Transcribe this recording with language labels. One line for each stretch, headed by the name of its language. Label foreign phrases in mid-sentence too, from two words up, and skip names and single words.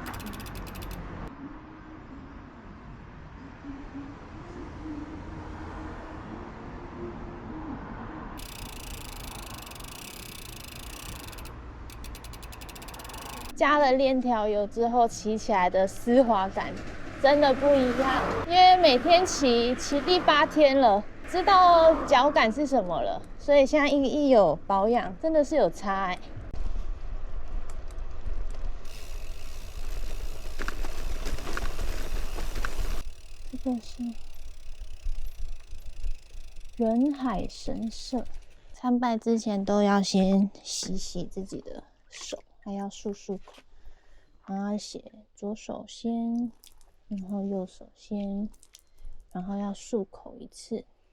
Chinese: 加了鏈條油之後，騎起來的絲滑感真的不一樣。因為每天騎第8天了， 知道腳感是什麼了，所以現在一有保養，真的是有差欸。這個是仁海神社，參拜之前都要先洗洗自己的手，還要漱漱口，然後寫左手先，然後右手先，然後要漱口一次。